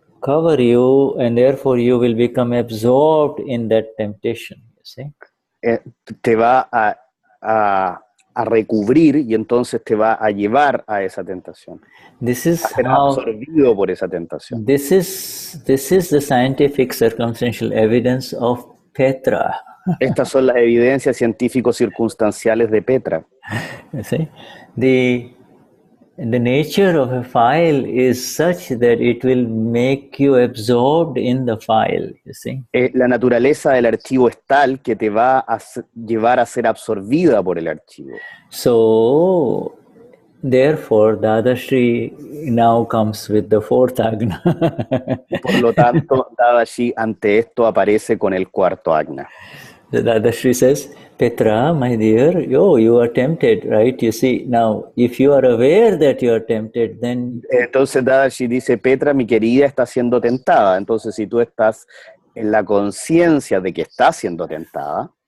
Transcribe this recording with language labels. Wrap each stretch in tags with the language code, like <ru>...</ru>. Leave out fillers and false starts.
<en>cover you, and therefore you will become absorbed in that temptation. You see?</en> <es>Te va a recubrir y entonces te va a llevar a esa tentación.</es> <en>This is</en> <es>a ser</es> <en>how,</en> <es>absorbido por esa tentación.</es> <en>this is the scientific circumstantial evidence of Petra.</en> <es>Estas son las evidencias científicos circunstanciales de Petra.</es> <en>You see? The nature of a file is such that it will make you absorbed in the file, you see.</en> <es>La naturaleza del archivo es tal que te va a llevar a ser absorbida por el archivo.</es> <en>So, therefore, Dadashri now comes with the fourth Agna.</en> <es>Por lo tanto, Dadashri ante esto aparece con el cuarto Agna.</es> <en>The Dadashri says, Petra, my dear, you are tempted, right? You see, now, if you are aware that you are tempted, then...</en> <es>Entonces Dadashri dice, Petra, mi querida, está siendo tentada. Entonces, si tú estás en la conciencia de que estás siendo tentada,</es>